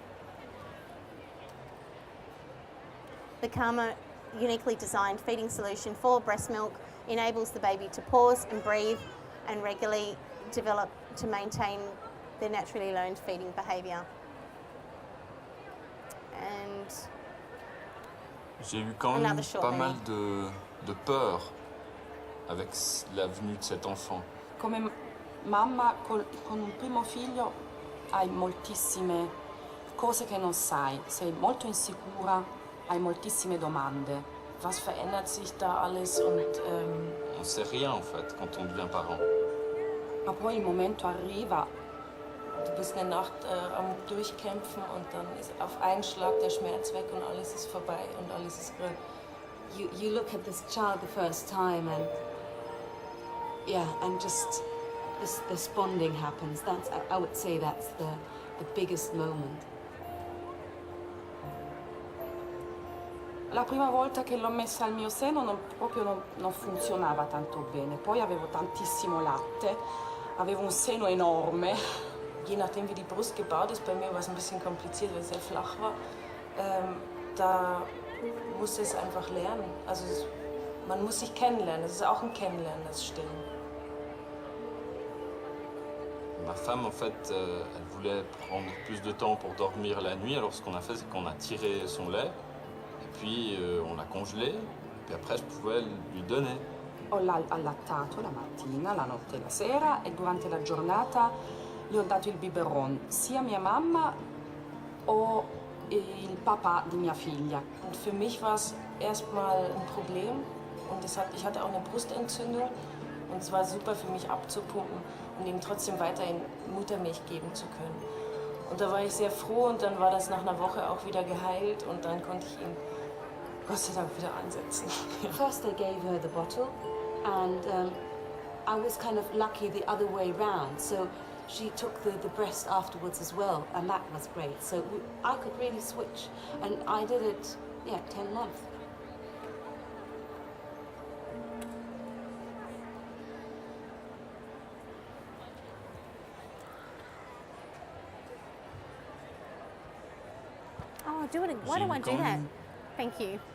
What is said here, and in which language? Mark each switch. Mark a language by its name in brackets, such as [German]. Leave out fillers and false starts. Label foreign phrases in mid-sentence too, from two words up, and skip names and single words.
[English] The Calma uniquely designed feeding solution for breast milk enables the baby to pause and breathe and regularly develop to maintain their naturally learned feeding behaviour. And [French] j'ai eu quand même pas mal de peur avec la venue de cet enfant. [Italian] Come mamma con un primo figlio hai moltissime cose che non sai, sei molto insicura, hai moltissime domande. [German] Was verändert sich da alles und [French] On sait rien en fait quand on devient parent. [Italian] ma poi il momento arriva, [German] du bist eine Nacht am Durchkämpfen und dann ist auf einen Schlag der Schmerz weg und alles ist vorbei und alles ist grün. [English] You look at this child the first time and and just this bonding happens. I would say that's the biggest moment. [Italian] La prima volta che l'ho messa al mio seno non funzionava tanto bene, poi avevo tantissimo latte, avevo un seno enorme. [German] Je nachdem wie die Brust gebaut ist, bei mir war es ein bisschen kompliziert, weil es sehr flach war. Da musste es einfach lernen. Also man muss sich kennenlernen, es ist auch ein Kennenlernen, das Stillen. [French] Ma femme, en fait, elle voulait prendre plus de temps pour dormir la nuit. Alors, ce qu'on a fait, c'est qu'on a tiré son lait, et puis on l'a congelé, et puis après, je pouvais lui donner. [Italian] Ho allattato la mattina, la notte e la sera, e durante la giornata gli ho dato il biberon, sia mia mamma o il papà di mia figlia. [German] Und für mich war es erstmal ein Problem und ich hatte auch eine Brustentzündung und es war super für mich abzupumpen und ihm trotzdem weiterhin Muttermilch geben zu können. Und da war ich sehr froh und dann war das nach einer Woche auch wieder geheilt und dann konnte ich ihn Gott sei Dank wieder ansetzen. [English] First I gave her the bottle and I was kind of lucky the other way round. So she took the breast afterwards as well, and that was great. So I could really switch, and I did it, 10 months. oh, do it. Why do I do that? Thank you.